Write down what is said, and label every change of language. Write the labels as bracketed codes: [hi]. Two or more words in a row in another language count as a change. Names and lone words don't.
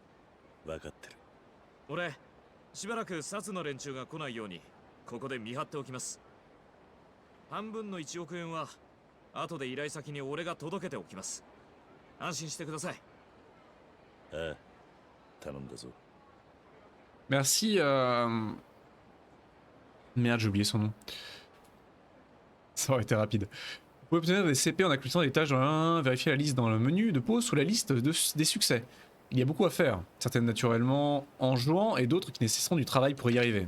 [ja] 分かってる。俺、しばらく薩の連中が来ないようにここで見張っておきます。半分の1億円は後で依頼先に俺が届けておきます。安心してください。ああ、頼んだぞ。 [fr] Merci. Merde, j'ai oublié son nom. Ça aurait été rapide. Vous pouvez obtenir des CP en accomplissant des tâches dans un, vérifier la liste dans le menu de pause sous la liste des succès. Il y a beaucoup à faire, certaines naturellement en jouant et d'autres qui nécessiteront du travail pour y arriver.